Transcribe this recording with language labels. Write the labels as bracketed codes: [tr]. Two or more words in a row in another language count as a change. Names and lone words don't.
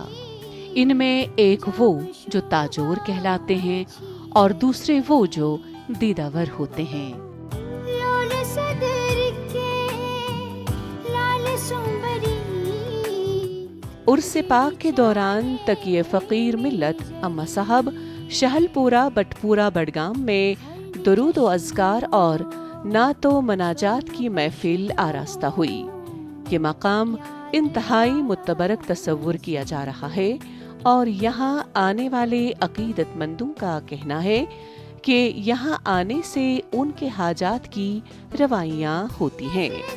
[ur] ان میں ایک وہ جو تاجور کہلاتے ہیں، اور دوسرے وہ جو دیدہ ور ہوتے ہیں۔ عرس پاک کے دوران تقی فقیر ملت اماں صاحب شہل پورہ بٹپورہ بڈگام میں درود و اذکار اور نعت و مناجات کی محفل آراستہ ہوئی۔ یہ مقام انتہائی متبرک تصور کیا جا رہا ہے، اور یہاں آنے والے عقیدت مندوں کا کہنا ہے کہ یہاں آنے سے ان کے حاجات کی روائیاں ہوتی ہیں۔